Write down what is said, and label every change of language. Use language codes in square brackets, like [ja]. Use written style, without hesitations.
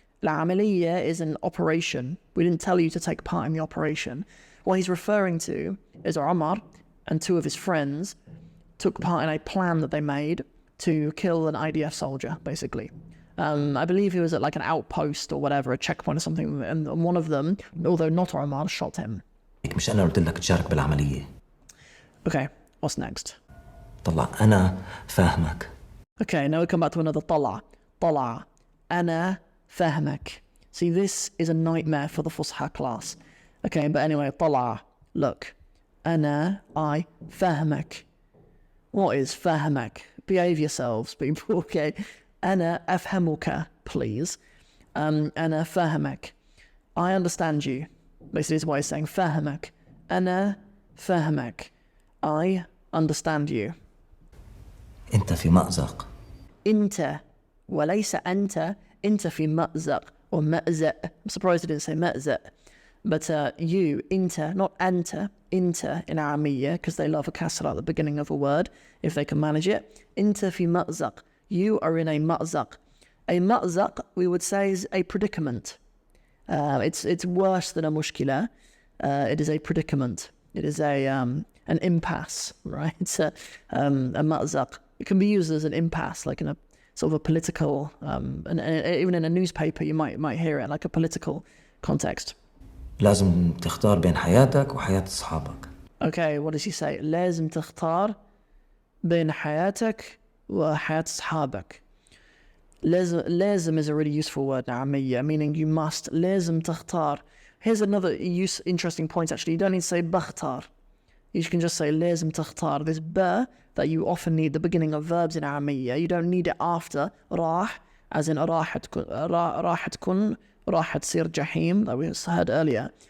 [en] العملية is an operation. We didn't tell you to take part in the operation. What he's referring to is Omar and two of his friends took part in a plan that they made to kill an IDF soldier, basically. I believe he was at like an outpost or whatever, a checkpoint or something, and one of them, although not Omar, shot him. [ar] مش أنا قلت لك تشارك بالعملية. [en] Okay, what's next? [ar] طلع أنا فاهمك. [en] Okay, now we come back to another طلع. [ar] أنا فاهمك. [en] See, this is a nightmare for the Fusha class. Okay, but anyway, طلع. Look. I فاهمك. What is فاهمك? Behave yourselves, people, okay? [ar] أنا أفهمك, please. أنا فاهمك. [en] I understand you. Basically, is what he's saying. [ar] فاهمك. أنا فاهمك. [en] I understand you. [ar] أنت في مأزق. أنت وليس أنت. أنت في مأزق or مأزق. [en] I'm surprised I didn't say مأزق. But you, أنت, not أنت, أنت in Aramiyya, because they love a kasra at the beginning of a word, if they can manage it. [ar] أنت في مأزق. [en] You are in a مأزق. A مأزق, we would say, is a predicament. It's worse than a mushkila. It is a predicament. It is an impasse, right? It's a مأزق. It can be used as an impasse, like in a sort of a political, and even in a newspaper you might hear it, like a political context. [ar] لازم تختار بين حياتك وحياة أصحابك. [en] Okay, what does he say? [ar] لازم تختار بين حياتك وحياة أصحابك. [en] لازم is a really useful word now, meaning you must. [ar] لازم تختار. [en] Here's another interesting point actually. You don't need to say بختار. You can just say [ar] لازم تختار. [en] This ba that you often need the beginning of verbs in Aramiyya. You don't need it after راح, as in [ar] راح تكون راح تصير جحيم [en] that we heard earlier.